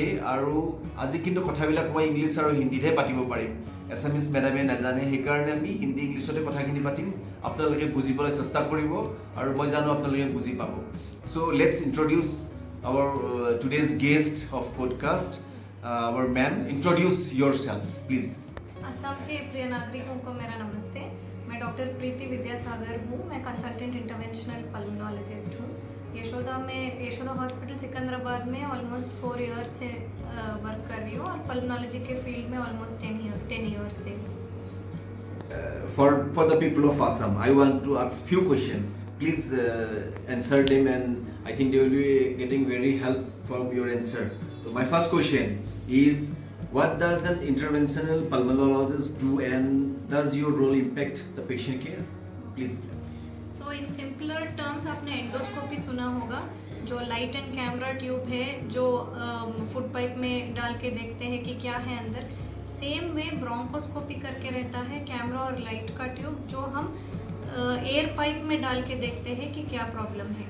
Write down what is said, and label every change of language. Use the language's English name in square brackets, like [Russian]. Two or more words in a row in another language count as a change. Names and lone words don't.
[Assamese] আৰু আজি কিন্তু কথাবিলাক মই ইংলিছ আৰু হিন্দীতহে পাতিব পাৰিম. [English] Assamese madamে [Assamese] নাজানে, সেইকাৰণে আমি হিন্দী ইংলিছতে কথাখিনি পাতিম. আপোনালোকে বুজিবলৈ চেষ্টা কৰিব আৰু মই জানো আপোনালোকে বুজি পাব. [English] So let's introduce our today's guest of podcast, our ma'am. introduce yourself please. [Hindi] असम के प्रिय नागरिकों को मेरा नमस्ते. मैं डॉक्टर प्रीति विद्यासागर हूँ. मैं [English] consultant interventional pulmonologist [Hindi] हूँ. यशोदा हॉस्पिटल सिकंदराबाद में [English] almost 4 years [Hindi] से वर्क कर रही हूँ और पल्मोनोलॉजी के फील्ड में [English] almost 10 years [Hindi] से. [English] For the people of Assam, I want to ask few questions. Please answer them, and I think they will be getting very help from your answer. So my first question is, what does an interventional pulmonologist do, and does your role impact the patient care? Please. So in simpler terms, [Hindi] आपने एंडोस्कोपी सुना होगा, जो [English] light and camera tube [Hindi] है जो [English] food pipe [Hindi] में डाल के देखते हैं कि क्या है अंदर. [English] same way bronchoscopy [Hindi] करके रहता है कैमरा और लाइट का ट्यूब, जो हम [English] air pipe [Hindi] में डाल के देखते हैं कि क्या प्रॉब्लम है.